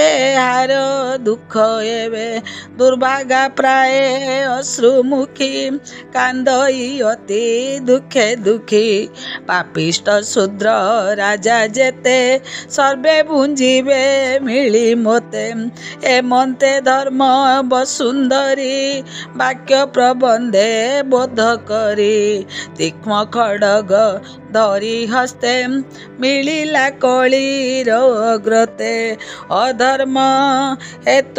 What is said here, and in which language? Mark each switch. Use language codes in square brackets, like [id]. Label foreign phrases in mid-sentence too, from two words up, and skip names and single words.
[or] ହାର ଦୁଖ ଏବେ ଦୁର୍ଭାଗା ପ୍ରାୟ ଅଶ୍ରୁମୁଖୀ କାନ୍ଦଇ ଅତି ଦୁଖେ ଦୁଖୀ ପାପିଷ୍ଟ ଶୂଦ୍ର ରାଜା ଜେତେ ସର୍ବେ ଭୁଞ୍ଜିବେ ମିଳି ମୋତେ ଏ ମନ୍ତେ ଧର୍ମ ବସୁନ୍ଧରୀ ବାକ୍ୟ ପ୍ରବନ୍ଧେ ବୋଧ କରି ତୀକ୍ଷ୍ଣ ଖଡ଼ଗ ଧରି ହସ୍ତେ ମିଳିଲା କଳିର ଅଗ୍ରତେ ଅଧର୍ମ ହେତୁ